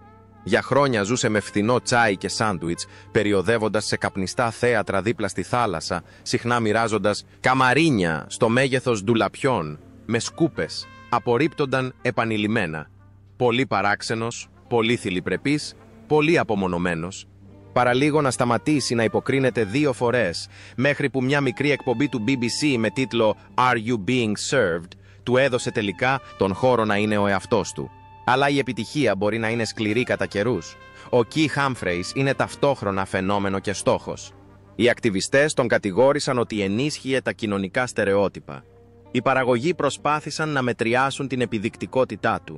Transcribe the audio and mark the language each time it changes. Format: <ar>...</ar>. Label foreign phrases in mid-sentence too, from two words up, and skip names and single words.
<el>Για χρόνια ζούσε με φθηνό τσάι και σάντουιτς, περιοδεύοντας σε καπνιστά θέατρα δίπλα στη θάλασσα, συχνά μοιράζοντας καμαρίνια στο μέγεθος ντουλαπιών, με σκούπες, απορρίπτονταν επανειλημμένα. Πολύ παράξενος, πολύ θηλυπρεπής, πολύ απομονωμένος. Παραλίγο να σταματήσει να υποκρίνεται 2 φορές, μέχρι που μια μικρή εκπομπή του BBC με τίτλο «Are you being served» του έδωσε τελικά τον χώρο να είναι ο εαυτός του. Αλλά η επιτυχία μπορεί να είναι σκληρή κατά καιρούς. Ο Κι Χάμφρεϊς είναι ταυτόχρονα φαινόμενο και στόχος. Οι ακτιβιστές τον κατηγόρησαν ότι ενίσχυε τα κοινωνικά στερεότυπα. Οι παραγωγοί προσπάθησαν να μετριάσουν την επιδεικτικότητά του.</el>